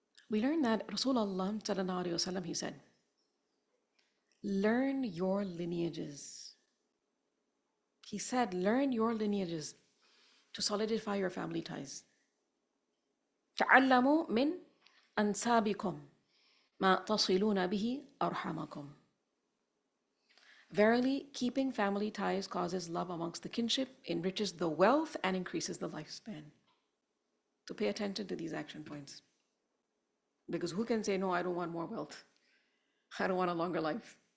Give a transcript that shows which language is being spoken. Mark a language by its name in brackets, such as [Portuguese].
[English] We learned that Rasulullah sallallahu alaihi wasallam, he said, learn your lineages. He said, learn your lineages to solidify your family ties. [Arabic] تعلموا من أنسابكم ما تصلون به أرحامكم. [English] Verily, keeping family ties causes love amongst the kinship, enriches the wealth, and increases the lifespan. So pay attention to these action points. Because who can say, no, I don't want more wealth. I don't want a longer life.